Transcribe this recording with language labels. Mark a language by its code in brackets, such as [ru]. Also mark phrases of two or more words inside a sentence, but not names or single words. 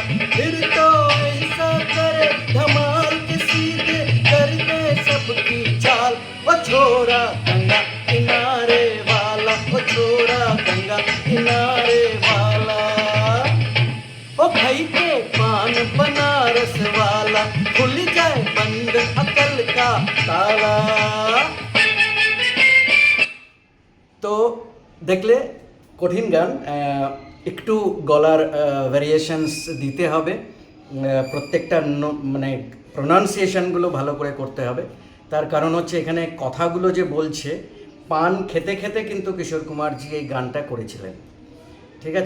[hi] फिर तो ऐसा करे धमाल के सीधे कर दे सबकी चाल। ओ छोरा गंगा किनारे वाला, ओ छोरा गंगा किनारे वाला, ओ भाई के पान बनारस वाला, खुल जाए बंद अकल का ताला। [bn] তো দেখলে কঠিন গান, একটু গলার ভ্যারিয়েশনস দিতে হবে, প্রত্যেকটা মানে প্রোনাউন্সিয়েশনগুলো ভালো করে করতে হবে। তার কারণ হচ্ছে এখানে কথাগুলো যে বলছে, পান খেতে খেতে কিন্তু কিশোর কুমারজি এই গানটা করেছিলেন, ঠিক আছে?